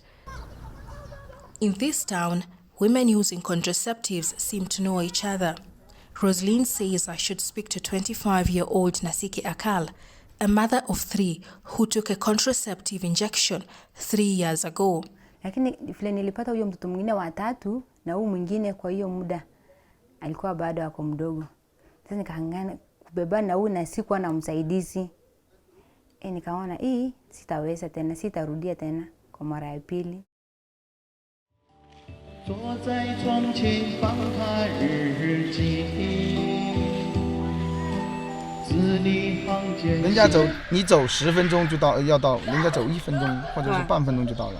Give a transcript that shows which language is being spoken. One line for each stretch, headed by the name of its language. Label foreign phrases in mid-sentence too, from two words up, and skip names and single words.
English: In this town, women using contraceptives seem to know each other. Rosaline says I should speak to 25-year-old Nasiki Akal, a mother of 3 who took a contraceptive injection 3 years ago.
Swahili: Lakini vile nilipata huyo mtoto mwingine wa 3 na huyu mwingine kwa hiyo muda alikuwa bado ako mdogo. Sasa nikahangana kubeba na huyu na sikuwa na msaidizi. Nikaona hii sitaweza tena, sitarudia tena kwa mara ya pili.
Chinese: 人家走，你走10分钟就到，要到，人家走1分钟或者是半分钟就到了。